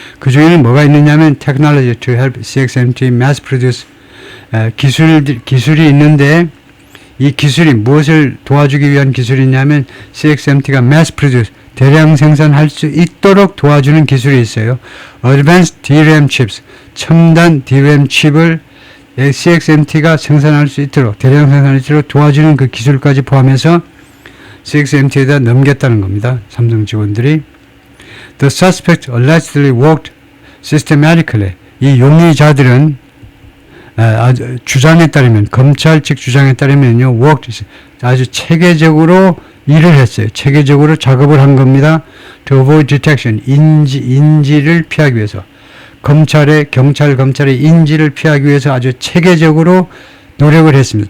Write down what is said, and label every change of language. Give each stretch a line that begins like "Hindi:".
Korean: 그 중에는 뭐가 있느냐면
English: technology to help CXMT mass produce
Korean: 기술이 있는데 이 기술이 무엇을 도와주기 위한 기술이냐면 CXMT가 mass produce 대량 생산할 수 있도록 도와주는 기술이 있어요.
English: Advanced DRAM chips
Korean: 첨단 DRAM 칩을 CXMT가 생산할 수 있도록 대량 생산할 수 있도록 도와주는 그 기술까지 포함해서 CXMT에다 넘겼다는 겁니다. 삼성 직원들이.
English: The suspect allegedly worked systematically.
Korean: 이 용의자들은 주장에 따르면 검찰 측 주장에 따르면요, worked 아주 체계적으로 일을 했어요. 체계적으로 작업을 한 겁니다.
English: To avoid detection
Korean: 인지를 피하기 위해서 검찰의 인지를 피하기 위해서 아주 체계적으로 노력을 했습니다.